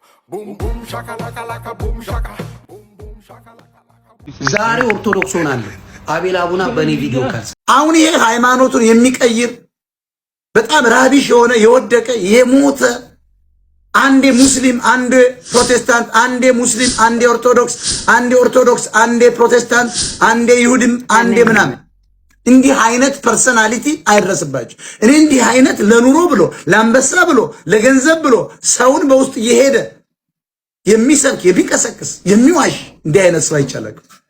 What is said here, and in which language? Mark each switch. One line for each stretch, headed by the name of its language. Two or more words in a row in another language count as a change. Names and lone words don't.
Amharic: Boom boom shakalaka laka boom shaka. Boom boom shakalaka laka. ዛሬ ኦርቶዶክስ ሆናለሁ። አቤል አቡና በኔ ቪዲዮ ካልስ አሁን ይሄ ሃይማኖቱን የሚቀይር በጣም ራቢሽ የሆነ የወደቀ የሞተ አንዴ ሙስሊም አንዴ ፕሮቴስታንት አንዴ ሙስሊም አንዴ ኦርቶዶክስ አንዴ ፕሮቴስታንት አንዴ ይሁድም አንዴ ምናምን እንዲህ አይነት ፐርሰናሊቲ አይደረስባችሁ። እኔ እንዲህ አይነት ለኑሮ ብሎ ለአንበሳ ብሎ ለገንዘብ ብሎ ሰውን በውስጥ እየሄደ የሚሰብክ የሚቀሰቅስ የሚዋሽ እንዲህ አይነት ሰው አይቻለቅም።